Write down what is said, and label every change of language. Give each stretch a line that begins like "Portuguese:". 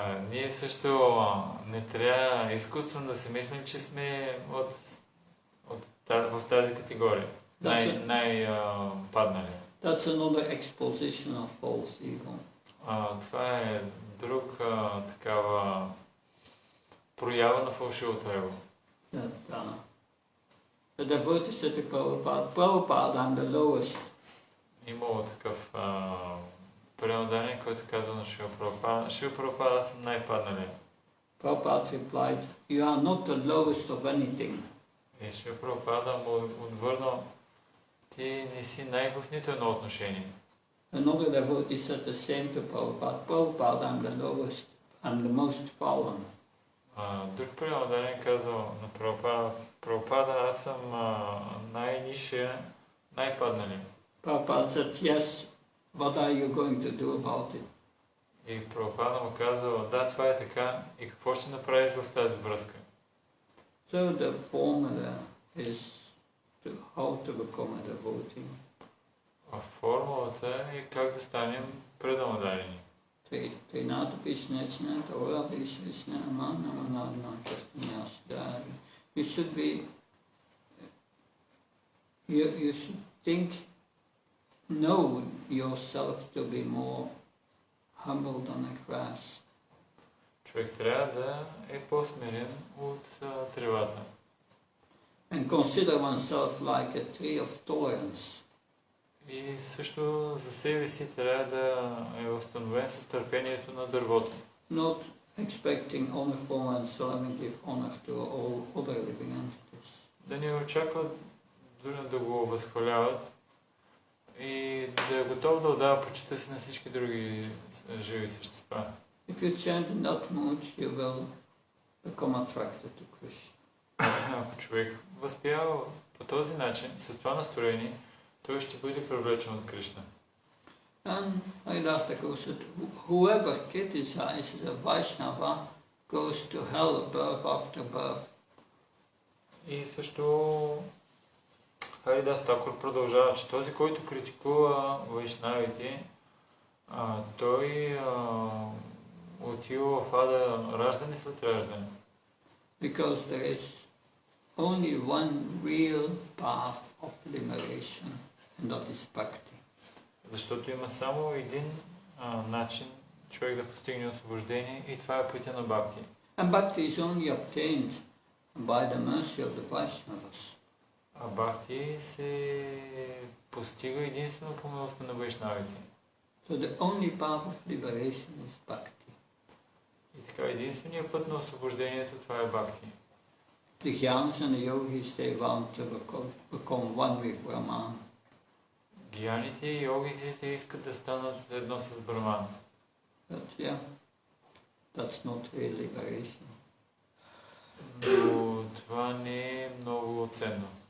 Bulgarian: Ние също не трябва изкуствено да си мислим, че сме от в тази категория. Най-паднали.
English: That's another exposition of false ego.
Bulgarian: Това е друг такава проява на фалшивото его.
English: That the devotee said to Prabhupada, I'm the lowest.
Bulgarian: Имало такъв предание, който казва на Шрила Прабхупада: Шрила Прабхупада, аз съм най-падналия.
English: Prabhupada replied, you are not the lowest of anything.
Bulgarian: И Шрила Прабхупада му отвърнал: ти не си най в нито едно отношение.
English: Another devotee said the same to Prabhupada, Prabhupada, I'm the lowest, I'm the most fallen.
Bulgarian: Друг предание казал на Прабхупада: Прабхупада, аз съм най-нисшия, най-падналия.
English: Prabhupada said, yes, what are you going to do about it?
Bulgarian: И Прабхупада му казал: да, това е така, и какво ще направиш в тази връзка?
English: So the formula is how to become a devotee.
Bulgarian: Формулата е как да станем преданодайни. Тринато пишнечна, тора пишнечна, манна, картинясдари.
English: You should be, you should think, know yourself to be more humble than a grass.
Bulgarian: Човек трябва да е по-смирен от тревата.
English: And consider oneself like a tree of thorns.
Bulgarian: И също за себе си трябва да е установен с търпението на дървото.
English: Not expecting honor from oneself and give honor to all other living entities.
Bulgarian: Да не очакват дори да го възхваляват и да е готов да отдава почита си на всички други живи същества.
English: If you chant in that mood, you will become attracted to Krishna.
Bulgarian: Ако човек възпява по този начин, с това настроение, той ще бъде привлечен от Кришна.
English: And Haridas said, whoever criticizes a Vaishnava goes to hell birth after birth.
Bulgarian: И също Харидас Такур продължава, че този, който критикува вайшнавите, той отива в ада раждане след раждане.
English: Because there is only one real path of liberation, and that is bhakti.
Bulgarian: Защото има само един начин човек да постигне освобождение и това е пътя на бхакти.
English: And bhakti is only obtained by the mercy of the Vaishnavas.
Bulgarian: А бхакти се постига единствено по милостта на вайшнавите.
English: So the only path of liberation is bhakti.
Bulgarian: И така, единственият път на освобождението, това е бхакти.
English: The Jnanas and the Yogis, they want to become one with Brahman.
Bulgarian: Гияните и йогите, те искат да станат едно с Браман.
English: But yeah, that's not real liberation.
Bulgarian: Но това не е много ценно.